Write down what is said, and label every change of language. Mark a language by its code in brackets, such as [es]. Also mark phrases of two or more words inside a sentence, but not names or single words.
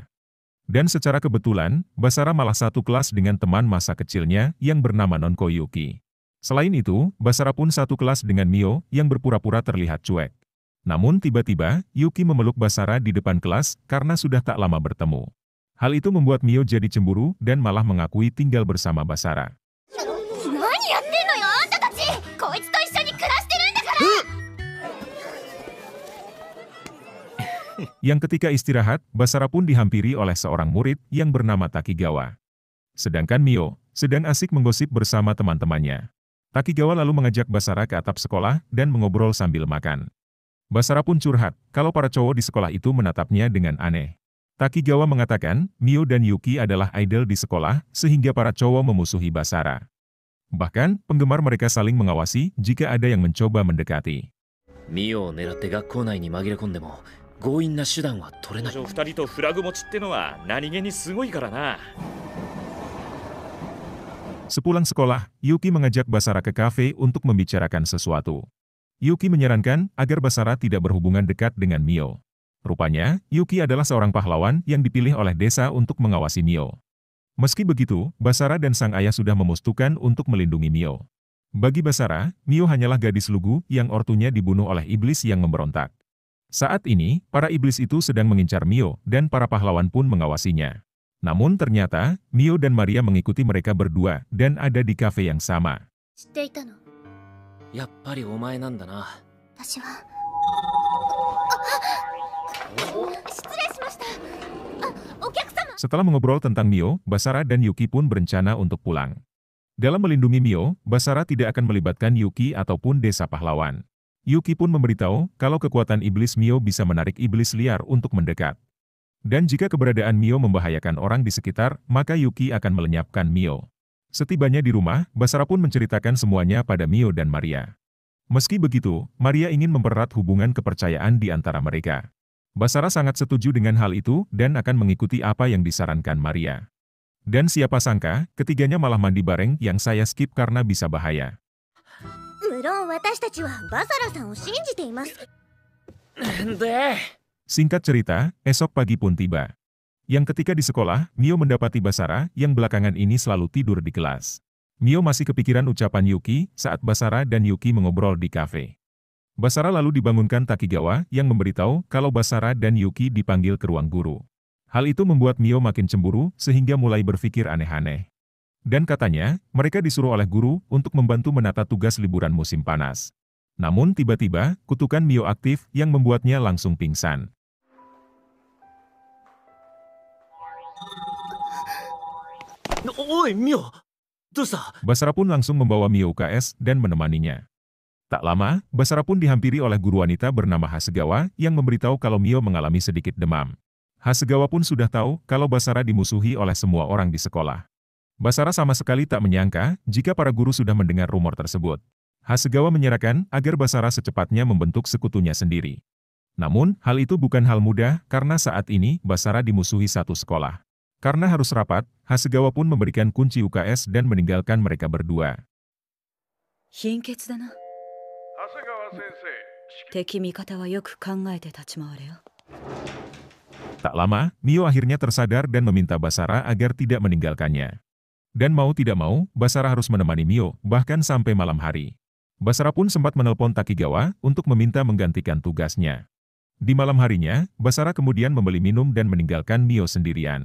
[id] Dan secara kebetulan, Basara malah satu kelas dengan teman masa kecilnya yang bernama Nonko Yuki. Selain itu, Basara pun satu kelas dengan Mio yang berpura-pura terlihat cuek. Namun tiba-tiba, Yuki memeluk Basara di depan kelas karena sudah tak lama bertemu. Hal itu membuat Mio jadi cemburu dan malah mengakui tinggal bersama Basara. [ja] 何やってんのよあんたたちこいつと一緒に暮らしてるんだから [id] Yang ketika istirahat, Basara pun dihampiri oleh seorang murid yang bernama Takigawa. Sedangkan Mio sedang asik menggosip bersama teman-temannya. Takigawa lalu mengajak Basara ke atap sekolah dan mengobrol sambil makan. Basara pun curhat kalau para cowok di sekolah itu menatapnya dengan aneh. Takigawa mengatakan Mio dan Yuki adalah idol di sekolah sehingga para cowok memusuhi Basara. Bahkan, penggemar mereka saling mengawasi jika ada yang mencoba mendekati. [ja] ミオを狙って学校内に紛れ込んでも強引な手段は取れない。二人とフラグ持ちってのは何気にすごいからな。 [id] Sepulang sekolah, Yuki mengajak Basara ke kafe untuk membicarakan sesuatu. Yuki menyarankan agar Basara tidak berhubungan dekat dengan Mio. Rupanya, Yuki adalah seorang pahlawan yang dipilih oleh desa untuk mengawasi Mio. Meski begitu, Basara dan sang ayah sudah memutuskan untuk melindungi Mio. Bagi Basara, Mio hanyalah gadis lugu yang ortunya dibunuh oleh iblis yang memberontak. Saat ini, para iblis itu sedang mengincar Mio dan para pahlawan pun mengawasinya. Namun ternyata, Mio dan Maria mengikuti mereka berdua dan ada di kafe yang sama. [ja] 知っていたのやっぱりお前なんだな。私は失礼しましたお客様 [id] Setelah mengobrol tentang Mio, Basara dan Yuki pun berencana untuk pulang. Dalam melindungi Mio, Basara tidak akan melibatkan Yuki ataupun desa pahlawan. Yuki pun memberitahu kalau kekuatan iblis Mio bisa menarik iblis liar untuk mendekat. Dan jika keberadaan Mio membahayakan orang di sekitar, maka Yuki akan melenyapkan Mio. Setibanya di rumah, Basara pun menceritakan semuanya pada Mio dan Maria. Meski begitu, Maria ingin mempererat hubungan kepercayaan di antara mereka. Basara sangat setuju dengan hal itu dan akan mengikuti apa yang disarankan Maria. Dan siapa sangka, ketiganya malah mandi bareng yang saya skip karena bisa bahaya. [ja] 無論私たちはバサラさんを信じていますで、 [id] Singkat cerita, esok pagi pun tiba. Yang ketika di sekolah, Mio mendapati Basara yang belakangan ini selalu tidur di kelas. Mio masih kepikiran ucapan Yuki saat Basara dan Yuki mengobrol di kafe. Basara lalu dibangunkan Takigawa yang memberitahu kalau Basara dan Yuki dipanggil ke ruang guru. Hal itu membuat Mio makin cemburu sehingga mulai berpikir aneh-aneh. Dan katanya, mereka disuruh oleh guru untuk membantu menata tugas liburan musim panas. Namun tiba-tiba, kutukan Mio aktif yang membuatnya langsung pingsan. [ja] おいミオ、どうした？ [id] Basara pun langsung membawa Mio UKS dan menemaninya. Tak lama, Basara pun dihampiri oleh guru wanita bernama Hasegawa yang memberitahu kalau Mio mengalami sedikit demam. Hasegawa pun sudah tahu kalau Basara dimusuhi oleh semua orang di sekolah. Basara sama sekali tak menyangka jika para guru sudah mendengar rumor tersebut. Hasegawa menyerahkan agar Basara secepatnya membentuk sekutunya sendiri. Namun, hal itu bukan hal mudah karena saat ini Basara dimusuhi satu sekolah. Karena harus rapat, Hasegawa pun memberikan kunci UKS dan meninggalkan mereka berdua. [ja] 貧血だな。長谷川先生、敵味方はよく考えて立ち回れよ。 [id] Tak lama, Mio akhirnya tersadar dan meminta Basara agar tidak meninggalkannya. Dan mau tidak mau, Basara harus menemani Mio, bahkan sampai malam hari. Basara pun sempat menelpon Takigawa untuk meminta menggantikan tugasnya. Di malam harinya, Basara kemudian membeli minum dan meninggalkan Mio sendirian.